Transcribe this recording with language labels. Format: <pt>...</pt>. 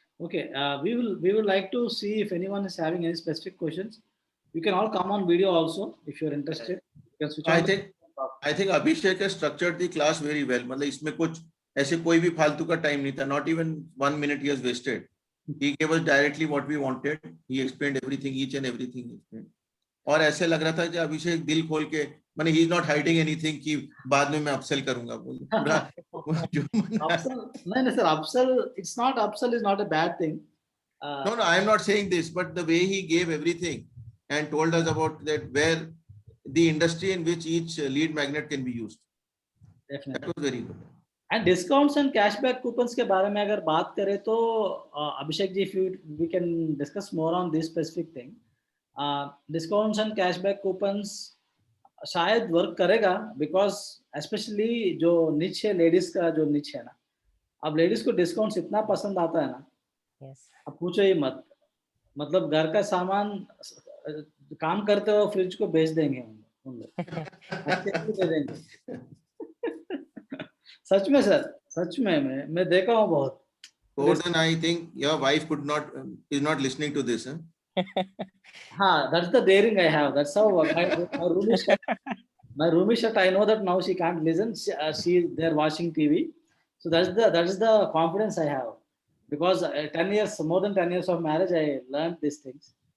<en>Okay, we will like to see if anyone is having any specific questions. You can all come on video also if you're interested. You can switch on I think Abhishek has structured the class very well.</en> <hi>मतलब इसमें कुछ ऐसे कोई भी फालतू का time नहीं था.</hi> <en>Not even 1 minute he has wasted. He gave us directly what we wanted. He explained everything, each and everything he explained.</en> <hi>और ऐसे लग रहा था कि अभिषेक दिल खोल के, माने</hi> <en>he is not hiding anything</en> <hi>कि बाद में मैं upsell करूंगा, पूरा जो</hi> <en>upsell, नहीं sir, upsell, it's not, upsell is not a bad thing. No, I am not saying this, but the way he gave everything and told us about that, where the industry in which each lead magnet can be used. Definitely. That was very good. And discounts and cashback coupons</en> <hi>के बारे में अगर बात करें तो</hi> <en>Abhishek ji, if we can discuss more on this specific thing.</en> <hi>Discounts and cashback coupons शायद work करेगा,</hi> <en>because especially</en> <hi>जो niche है, लेडीज का जो niche है ना, अब लेडीज को डिस्काउंट्स इतना पसंद आता है ना,</hi> <en>Yes.</en> <hi>अब पूछो ही मत। मतलब घर का सामान काम करते हो फ्रिज को बेच देंगे उन लोग, अच्छे से दे देंगे। सच में सर, सच में मैं देखा हूँ बहुत।</hi> <en>Gordon, I think your wife is not listening to this. हाँ, that's the daring I have. That's how my room is shut. My room is shut. I know that now she can't listen. She they're watching TV. So that is the confidence I have, because 10 years, more than 10 years of marriage, I learned these things.</en>